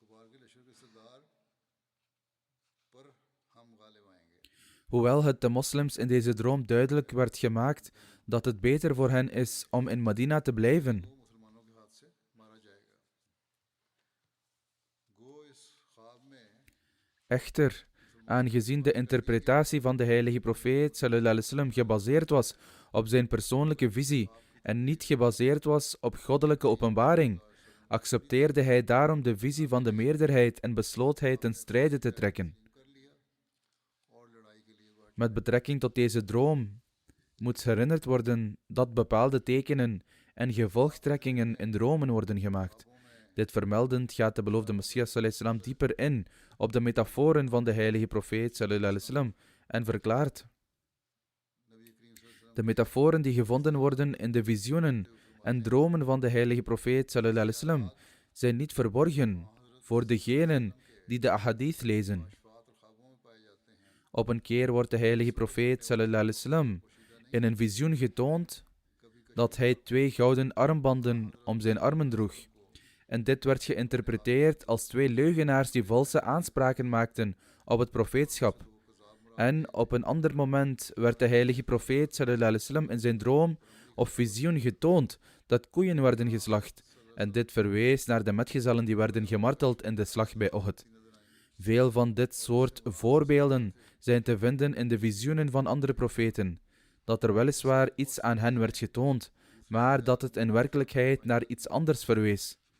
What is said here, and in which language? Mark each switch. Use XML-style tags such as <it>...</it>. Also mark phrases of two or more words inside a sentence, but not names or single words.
<nl>Hoewel het de moslims in deze droom duidelijk werd gemaakt dat het beter voor hen is om in Medina te blijven. Echter, aangezien de interpretatie van de heilige profeet</nl> <ar>صلى الله عليه وسلم</ar> <nl>gebaseerd was op zijn persoonlijke visie en niet gebaseerd was op goddelijke openbaring, accepteerde hij daarom de visie van de meerderheid en besloot hij ten strijde te trekken. Met betrekking tot deze droom moet herinnerd worden dat bepaalde tekenen en gevolgtrekkingen in dromen worden gemaakt. Dit vermeldend gaat de beloofde Messias</nl> <ar>صلى الله عليه وسلم</ar> <nl>dieper in op de metaforen van de heilige profeet</nl> <ar>صلى الله عليه وسلم</ar> <nl>en verklaart: de metaforen die gevonden worden in de visioenen en dromen van de heilige profeet</nl> <ar>صلى الله عليه وسلم</ar> <nl>zijn niet verborgen voor degenen die de ahadith lezen. Op een keer wordt de heilige profeet</nl> <ar>صلى الله عليه وسلم</ar> <nl>in een visioen getoond dat hij 2 gouden armbanden om zijn armen droeg. En dit werd geïnterpreteerd als 2 leugenaars die valse aanspraken maakten op het profeetschap. En op een ander moment werd de heilige profeet</nl> <ar>صلى الله عليه وسلم</ar> <nl>in zijn droom of visioen getoond dat koeien werden geslacht. En dit verwees naar de metgezellen die werden gemarteld in de slag bij Uhud. Veel van dit soort voorbeelden zijn te vinden in de visioenen van andere profeten, dat er weliswaar iets aan hen werd getoond, maar dat het in werkelijkheid naar iets anders verwees.</nl>